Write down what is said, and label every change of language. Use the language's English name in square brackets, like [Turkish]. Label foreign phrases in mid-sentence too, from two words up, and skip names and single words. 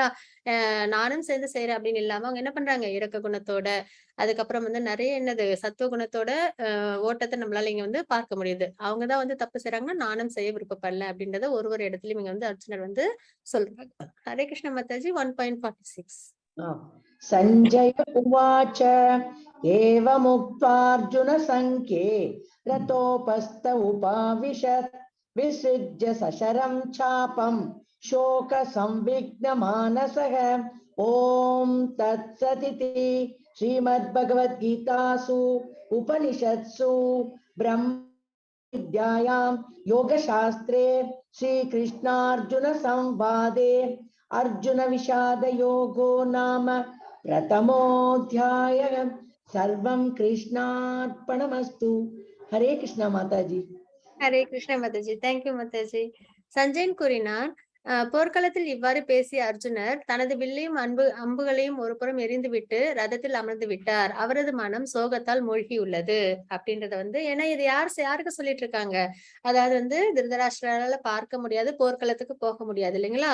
[Tamil] நானும் சேர்ந்து செய்யறேன் அப்படின்னு இல்லாம அவங்க என்ன பண்றாங்க, இரக்க குணத்தோட, அதுக்கப்புறம் வந்து நிறைய என்னது சத்துவ குணத்தோட ஓட்டத்தை நம்மளால இங்க வந்து பார்க்க முடியுது. அவங்கதான் வந்து தப்பு செய்யறாங்கன்னா நானும் செய்ய விருப்பப்படல அப்படின்றத ஒரு இடத்துலயும் இங்க வந்து அர்ஜுனர் வந்து சொல்றாங்க. ஹரே கிருஷ்ண மாதாஜி 1.46. [Sanskrit] संजय उवाच एवमुक्त्वार्जुन संख्ये रतोपस्थ उपाविशत् विसृज्य सशरं चापं शोक संविघ्नमानसः ॐ तत्सदिति श्रीमद्भगवद्गीतासु उपनिषत्सु ब्रह्मविद्यायां योगशास्त्रे श्रीकृष्णार्जुन संवादे अर्जुन विषाद योगो नाम प्रथमोऽध्यायः सर्वं कृष्णार्पणमस्तु हरे कृष्ण माताजी. [Tamil] ஹரே கிருஷ்ண மாதாஜி. தேங்க்யூ மாதாஜி. சஞ்சயன் கூறினார், போர்க்களத்தில் இவ்வாறு பேசிய அர்ஜுனர் தனது வில்லையும் அம்புகளையும் ஒரு புறம் எரிந்துவிட்டு ரதத்தில் அமர்ந்து விட்டார். அவரது மனம் சோகத்தால் மூழ்கியுள்ளது அப்படின்றத வந்து, ஏன்னா இது யாருக்கு சொல்லிட்டு இருக்காங்க, அதாவது வந்து திருதராஷ்டிரால பார்க்க முடியாது, போர்க்களத்துக்கு போக முடியாது இல்லைங்களா?